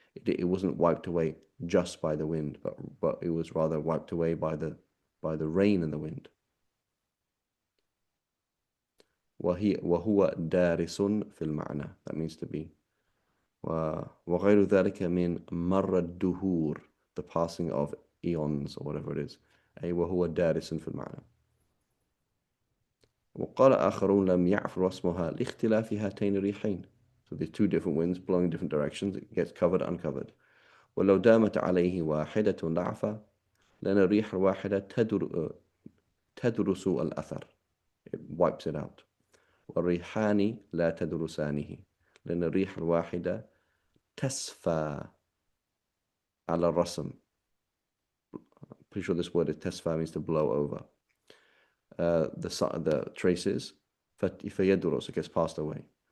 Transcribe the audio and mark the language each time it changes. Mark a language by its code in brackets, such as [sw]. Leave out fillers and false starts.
[en] It wasn't wiped away just by the wind, but it was rather wiped away by the rain and the wind. [ar] وهو دارس في المعنى. [en] That means to be. [ar] وغير ذلك من مر الدهور, [en] the passing of eons or whatever it is. [ar] أي وهو دارس في المعنى. وقال آخرون لم يعفو رسمها لاختلاف هاتين الريحين. [en] So there's two different winds blowing in different directions. It gets covered, uncovered. [ar] ولو دامت عليه واحدة لعفة لأن الريح الواحدة تدرس الأثر. [en] It wipes it out. [ar] والريحان لا تدرسانه لأن الريح الواحدة تسفى على الرسم. [en] Pretty sure this word is تسفى means to blow over. The traces فيدرس, it gets passed away.